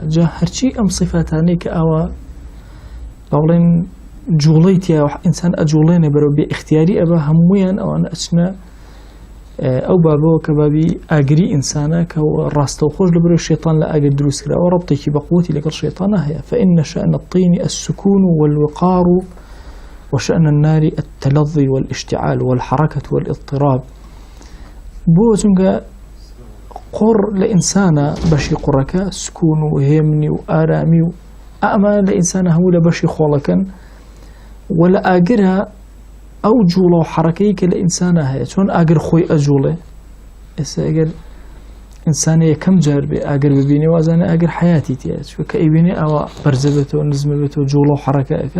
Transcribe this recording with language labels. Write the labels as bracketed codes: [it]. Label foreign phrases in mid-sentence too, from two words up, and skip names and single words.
[ckb] جا هەرچی ئەم صفاتانەی کە ئاوا باڵێن جوڵەی تیا ئینسان ئەجوڵێنێ بەرەو بێ اختیاری ئەبە، هەموویان ئەوانە ئەچنە ئەو بابەوە کە بابی ئاگری ئینسانە کە ڕاستەوخۆش لە بەرەو شەیطان لە ئاگر دروست کراوە، ڕەبتێکی بەقووەتی لەگەڵ شەیطانە هەیە. [ar] فإن شأن الطين السكون والوقار وشأن النار التلظي والاشتعال والحركة والاضطراب. [ckb] بۆ چونکە قڕ لە ئینسانە بەشی قوڕەکە سکون و هێمنی و ئارامی و ئەمە لە ئینسانە هەموو لە بەشی خۆڵەکەن و لە ئاگرە ئەو جوڵە و حەرەکەی کە لە ئینسانە هەیە. چۆن ئاگر خۆی ئەجوڵێ، ئێستا ئەگەر ئینسانە یەکەم جار بێ ئاگر ببینێ وازانە ئاگر حیاتی تێیە، چونکە کە ئەیبینێ ئەوە بەرزە بێتەوە، نزمە بێتەوە، جوڵە و حەرەکە ئەکا.